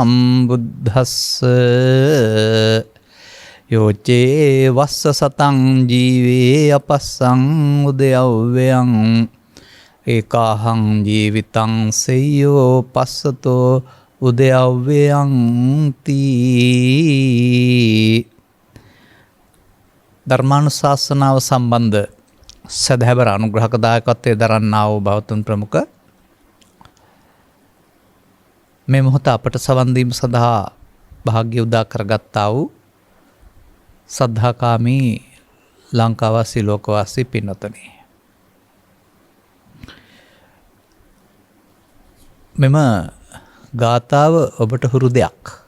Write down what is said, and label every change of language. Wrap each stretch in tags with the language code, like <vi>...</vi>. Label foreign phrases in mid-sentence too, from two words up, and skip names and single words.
<pi>සම්බුද්දස්සේ යෝචේ වස්ස සතං ජීවේ අපස්සං උදයව්වයං ඒකාහං ජීවිතං සෙය්‍යෝ පස්සතෝ උදයව්වයං තී.</pi> <si>ධර්මානුශාසනාව සම්බන්ධ සදහැවර අනුග්‍රහක දායකත්වයේ දරන්නා වූ භවතුන් ප්‍රමුඛ මේ මොහොත අපට සවන් දීම සඳහා භාග්‍ය උදා කරගත්තා වූ සද්ධාකාමී ලංකාවාසී ලෝකවාසී පින්වතුනි, මෙම ගාථාව ඔබට හුරු දෙයක්.</si>